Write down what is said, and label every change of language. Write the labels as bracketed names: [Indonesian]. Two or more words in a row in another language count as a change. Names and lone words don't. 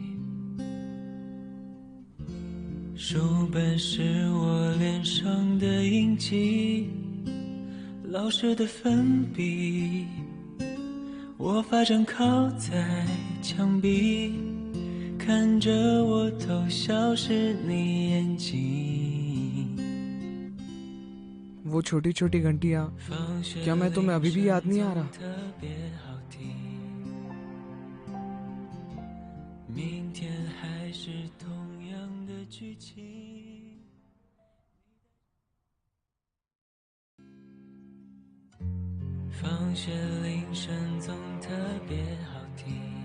[Chinese] 书本是我脸上的印记，老师的粉笔，我发正靠在墙壁，看着我偷笑时你眼睛。 [Hindi] वो छोटी छोटी घंटियाँ, क्या मैं तुम्हें अभी भी याद नहीं आ रहा? [Chinese] 明天还是同样的剧情。放学铃声总特别好听。